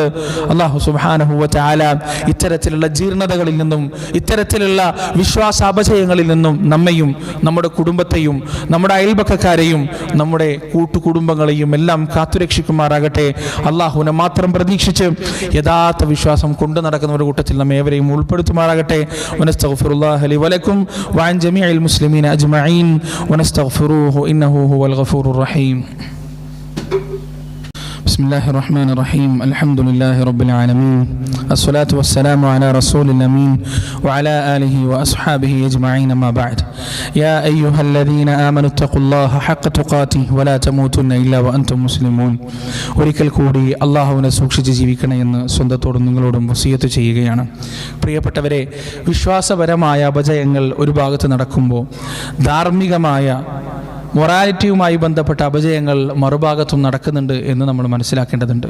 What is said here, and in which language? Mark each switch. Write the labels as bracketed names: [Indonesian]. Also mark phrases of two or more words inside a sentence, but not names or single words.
[Arabic] الله سبحانه وتعالى [Malayalam] ഇത്തരത്തിലുള്ള ജീർണതകളിൽ നിന്നും ഇത്തരത്തിലുള്ള വിശ്വാസാപചയങ്ങളിൽ നിന്നും നമ്മയും നമ്മുടെ കുടുംബത്തെയും നമ്മുടെ അയൽപക്കക്കാരെയും നമ്മുടെ കൂട്ടുകുടുംബങ്ങളെയും എല്ലാം കാത്തുരക്ഷിക്കുമാറാകട്ടെ. അള്ളാഹുവിനെ മാത്രം പ്രതീക്ഷിച്ച് യഥാർത്ഥ വിശ്വാസം കൊണ്ടു നടക്കുന്നവരുടെ കൂട്ടത്തിൽ നമ്മെ ഏവരെയും ഉൾപ്പെടുത്തുമാറാകട്ടെ. [Arabic] ونستغفر الله لي ولكم وعن جميع المسلمين أجمعين ونستغفره إنه هو الغفور الرحيم. بسم الله الرحمن الرحيم. الحمد لله رب العالمين. الصلاة والسلام على رسول الأمين وعلى آله وأصحابه أجمعين. ما بعد. يا أيها الذين آمنوا اتقوا الله حق تقاته ولا تموتن إلا وأنتم مسلمون. [Malayalam] ഒരിക്കൽ കൂടി അള്ളാഹുവിനെ സൂക്ഷിച്ച് ജീവിക്കണമെന്ന് സ്വന്തത്തോടും നിങ്ങളോടും വസിയത്ത് ചെയ്യുകയാണ്. പ്രിയപ്പെട്ടവരെ, വിശ്വാസപരമായ അപജയങ്ങൾ ഒരു ഭാഗത്ത് നടക്കുമ്പോൾ ധാർമ്മികമായ മൊറാലിറ്റിയുമായി ബന്ധപ്പെട്ട അപജയങ്ങൾ മറുഭാഗത്തും നടക്കുന്നുണ്ട് എന്ന് നമ്മൾ മനസ്സിലാക്കേണ്ടതുണ്ട്.